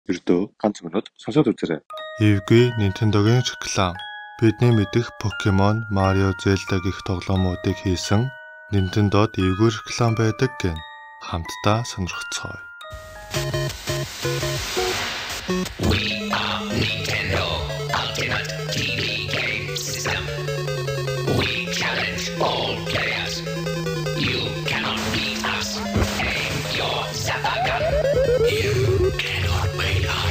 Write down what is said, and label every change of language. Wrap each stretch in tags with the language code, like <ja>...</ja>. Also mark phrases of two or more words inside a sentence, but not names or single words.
<mn>Ердөө ганц минут сонсоод үзээрэй. Эвгүй Nintendo-гийн реклам. Бидний мэдих Pokemon, Mario, Zelda гэх тоглоомуудыг хийсэн Nintendo-д эвгүй реклам байдаг гэн хамтдаа сонирхцгоё.</mn> <en>We are Nintendo Ultimate TV Game System. We challenge all players. You cannot beat us. Aim your Zapper gun. You cannot beat us.</en>